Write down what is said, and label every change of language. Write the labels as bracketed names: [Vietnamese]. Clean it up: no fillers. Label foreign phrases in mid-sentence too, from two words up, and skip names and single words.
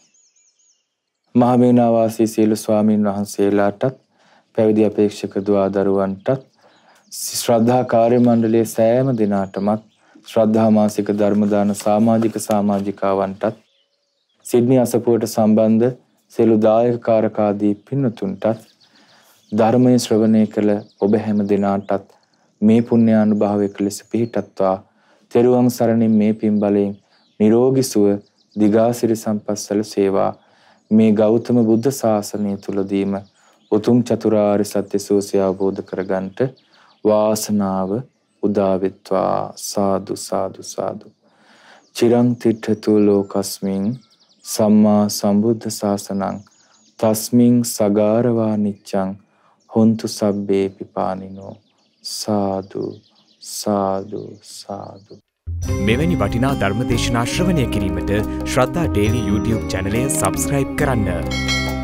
[Sinhala] මහමෙවුනා වාසී සියලු ස්වාමීන් වහන්සේලාටත් පැවිදි අපේක්ෂක දුවා දරුවන්ටත් ශ්‍රද්ධා කාර්ය මණ්ඩලයේ සෑම දිනාටමත් ශ්‍රද්ධා මාසික ධර්ම දාන සමාජික සමාජිකාවන්ටත් සිඩ්නි අසපුවට සම්බන්ධ සියලු දායක කාරකාදී පින්වතුන්ටත් ධර්මයේ ශ්‍රවණය කළ ඔබ හැම දිනාටත් මේ පුණ්‍යානුභාවයක ලෙස පිහිටත්වා. තෙරුවන් සරණින් මේ පින් බලයෙන් නිරෝගී සුව දිගාසිරි සම්පත් සැලසේවා. මේ ගෞතම බුද්ධ ශාසනය තුලදීම උතුම් චතුරාර්ය සත්‍ය සෝසය අවබෝධ කරගන්නට වාසනාව උදා වෙත්වා. සාදු සාදු සාදු. [Pali] චිරං තිට්ඨතු ලෝකස්මින් සම්මා සම්බුද්ධ ශාසනං තස්මින් සගාරවා නිච්ඡං හොන්තු සබ්බේ පිපානිනෝ. [Sinhala] සාදු සාදු සාදු. මෙවැනි වටිනා ධර්ම දේශනා ශ්‍රවණය කිරීමට ශ්‍රද්ධා ඩේලි YouTube චැනලය සබ්ස්ක්‍රයිබ් කරන්න.